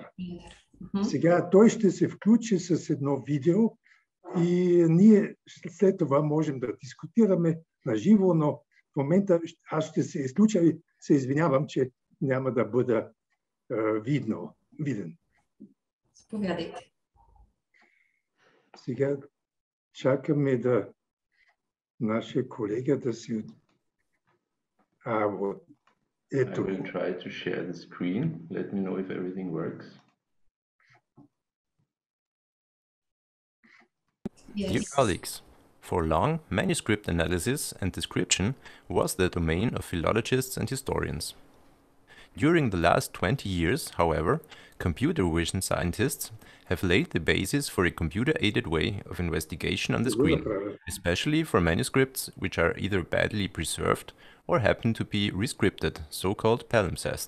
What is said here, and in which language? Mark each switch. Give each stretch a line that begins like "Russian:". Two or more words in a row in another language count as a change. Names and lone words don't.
Bulgarian: Сега той ще се включи с едно видео и ние след това можем да дискутираме на живо, но в момента аз ще се изключа и се извинявам, че няма да бъда виден. Заповядайте. Сега чакаме да нашия колега да си... Ето.
English: I will try to share the screen. Let me know if everything works. Yes. Dear colleagues, for long, manuscript analysis and description was the domain of philologists and historians. During the last 20 years, however, computer vision scientists have laid the basis for a computer-aided way of investigation on the screen, especially for manuscripts which are either badly preserved or happen to be rescripted, so-called palimpsests.